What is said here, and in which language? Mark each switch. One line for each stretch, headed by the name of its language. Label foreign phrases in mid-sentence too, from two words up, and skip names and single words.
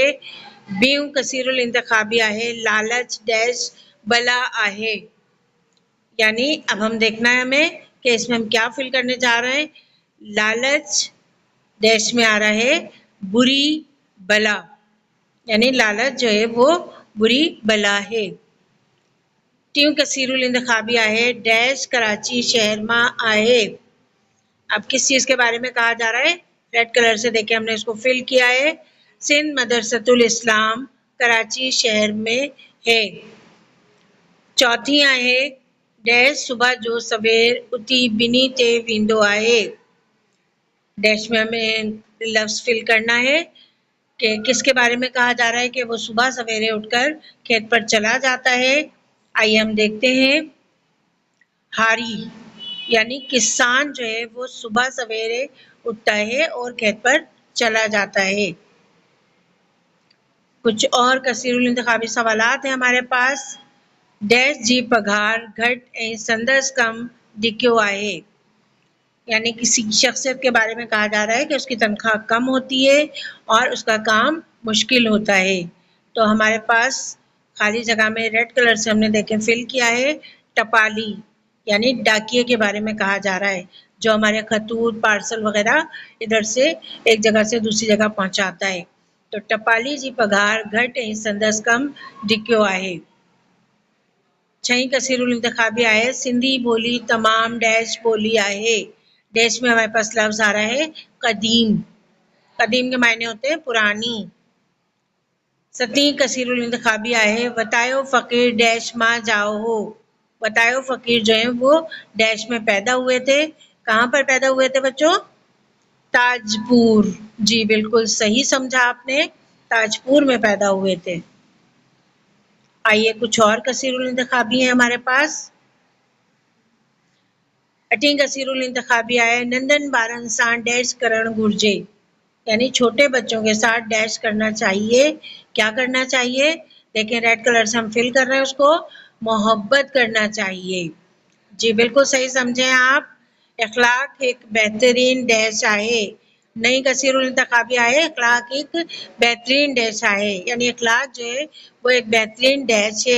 Sindhi: बीउ कसीरुल इंतखाबी आहे लालच डैश बला आहे,
Urdu: یعنی اب ہم دیکھنا ہے ہمیں کہ اس میں ہم کیا فل کرنے جا رہے ہیں. لالچ ڈیش میں آ رہا ہے بری بلا، یعنی لالچ جو ہے وہ بری بلا ہے.
Sindhi: टियों कसीरुल इंतखाबी आहे डैश कराची शहर में आहे।
Urdu: اب کس چیز کے بارے میں کہا جا رہا ہے,
English: red colour
Urdu: سے دیکھے ہم نے اس کو فل کیا ہے. سندھ مدرسۃ الاسلام کراچی شہر میں ہے.
Sindhi: चौथी आहे डैश सुबह जो सवेर उथी बिनी ते वेंदो आहे।
Urdu: ڈیش میں ہمیں لفظ فل کرنا ہے کہ کس کے بارے میں کہا جا رہا ہے کہ وہ صبح سویرے اٹھ کر کھیت پر چلا جاتا ہے. آئیے ہم دیکھتے ہیں. ہاری یعنی کسان جو ہے وہ صبح سویرے اٹھتا ہے اور کھیت پر چلا جاتا ہے. کچھ اور کثیر الانتخابی سوالات ہیں ہمارے پاس.
Sindhi: डैश जी पगार घट ऐं संदस कम डिक्यो आहे,
Urdu: یعنی کسی شخصیت کے بارے میں کہا جا رہا ہے کہ اس کی تنخواہ کم ہوتی ہے اور اس کا کام مشکل ہوتا ہے. تو ہمارے پاس خالی جگہ میں
English: red colour
Urdu: سے ہم نے دیکھیں فل کیا ہے ٹپالی، یعنی ڈاکیے کے بارے میں کہا جا رہا ہے، جو ہمارے خطوط پارسل وغیرہ ادھر سے ایک جگہ سے دوسری جگہ پہنچاتا ہے.
Sindhi: तो टपाली जी पगार घट ऐं संदस कम डिक्यो आहे। 6वीं कसीरुल इंतखाबी आहे सिंधी बोली तमाम डैश बोली आहे।
Urdu: ڈیش میں ہمارے پاس لفظ آ رہا ہے قدیم۔ قدیم کے معنی ہوتے ہیں پرانی.
Sindhi: 7वीं कसीरुल इंतखाबी आहे बतायो फ़कीर डैश मां जाओ हो।
Urdu: بتایو فقیر جو ہے وہ ڈیش میں پیدا ہوئے تھے. کہاں پر پیدا ہوئے تھے بچوں? ताजपुर। جی بالکل صحیح سمجھا آپ نے، تاجپور میں پیدا ہوئے تھے. آئیے کچھ اور کثیر الانتخابی ہیں ہمارے پاس.
Sindhi: अठीं कसीरुल इंतखाबी आहे नंढनि ॿारनि सां डैश करणु घुरिजे,
Urdu: یعنی چھوٹے بچوں کے ساتھ ڈیش کرنا چاہیے. کیا کرنا چاہیے? دیکھیں
English: red colour
Urdu: سے ہم فل کر رہے ہیں اس کو، محبت کرنا چاہیے. جی بالکل صحیح سمجھے آپ.
Sindhi: इखलाक एक बेहतरीन डैश आहे। नई कसीरुल इंतखाबी आहे इखलाक एक बेहतरीन डैश आहे,
Urdu: یعنی اخلاق جو ہے وہ ایک بہترین ڈیش ہے.